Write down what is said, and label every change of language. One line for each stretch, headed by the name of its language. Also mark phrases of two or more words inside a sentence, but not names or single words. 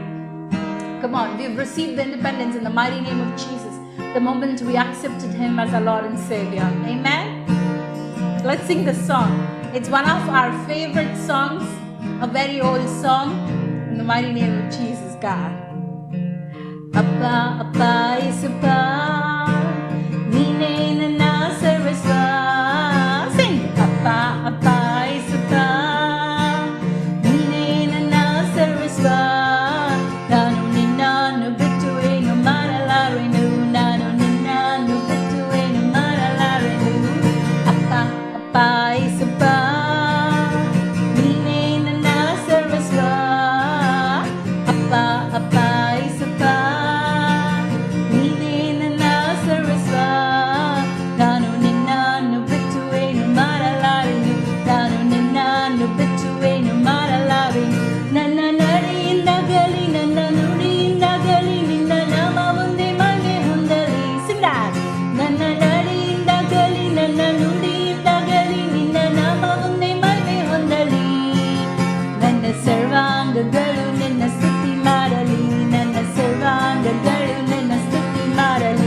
English: Come on, we've received the independence in the mighty name of Jesus the moment we accepted Him as our Lord and Savior. Amen. Let's sing the song. It's one of our favorite songs, a very old song, in the mighty name of Jesus, God.
Kannada: ಅಪ್ಪ, ಅಪ್ಪ, ಯೇಸಪ್ಪ, ನೀನೇ ನನ್ನ ಸರ್ವಸ್ವ.
English: Sing.
Kannada: ಅಪ್ಪ, ಅಪ್ಪ, ಯೇಸಪ್ಪ, ನೀನೇ ನನ್ನ ಸರ್ವಸ್ವ. ನಾನು ನಿನ್ನನು ಬಿಟ್ಟು ಏನು ಮರಳಾರೆನು. ನಾನು ನಿನ್ನನು ಬಿಟ್ಟು ಏನು ಮರಳಾರೆನು. ಅಪ್ಪ, ಅಪ್ಪ, ಯೇಸಪ್ಪ, ನೀನೇ ನನ್ನ ಸರ್ವಸ್ವ. ಅಪ್ಪ, ಅಪ್ಪ, ಯೇಸಪ್ಪ, ನೀನೇ ನನ್ನ ಸರ್ವಸ್ವ. ನಾನು ನಿನ್ನನು ಬಿಟ್ಟು ಏನು ಮರಳಾರೆನು. ನಾನು ನಿನ್ನನು ಬಿಟ್ಟು ಏನು ಮರಳಾರೆನು. Nanna ನಡೆಯಿಂದಾಗಲಿ ನನ್ನ ನುಡಿಯಿಂದಾಗಲಿ ನಿನ್ನ ನಾಮ ಮುಂದೆ ಮನೆ ಹೊಂದಲಿ.
English: Sing that.
Kannada: ನನ್ನ ನಡೆಯಿಂದಾಗಲಿ ನನ್ನ ನುಡಿಯಿಂದಾಗಲಿ ನಿನ್ನ ನಾಮ ಮುಂದೆ ಮನೆ ಹೊಂದಲಿ. ನನ್ನ ಸರ್ವಾಂಗಗಳು ನಿನ್ನ ಸ್ತುತಿ ಮಾಡಲಿ, ನನ್ನ ಸರ್ವಾಂಗಗಳು ನಿನ್ನ ಸ್ತುತಿ ಮಾಡಲಿ.